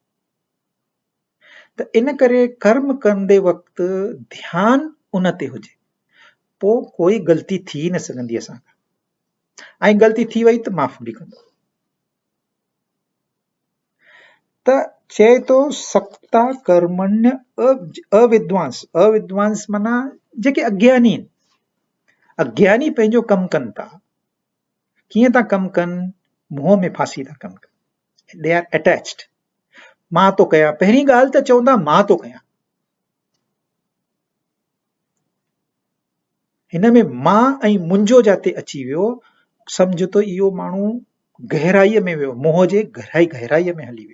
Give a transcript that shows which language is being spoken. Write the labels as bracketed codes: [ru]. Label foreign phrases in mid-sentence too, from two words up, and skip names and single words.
[sd] त इन करे कर्म कंदे वक़्तु ध्यानु उन ते हुजे, पोइ कोई ग़लती थी न सघंदी असांखां। ऐं ग़लती थी वई त माफ़ बि कंदो। त चए थो [sa] सक्ता कर्मण्य अविद्वांस। [sd] अविद्वांस माना जेके अज्ञानी आहिनि। अज्ञानी पंहिंजो कमु कनि था, कीअं था कमु कनि, मोह में फासी था कमु कनि। [en] they are attached. [sd] मां तो कयां, पहिरीं ॻाल्हि त चवंदा मां तो कयां। हिन में मां ऐं मुंहिंजो जाते अची वियो, सम्झ त इहो माण्हू गहराईअ में वियो, मोह जे गहराईअ में हली वियो।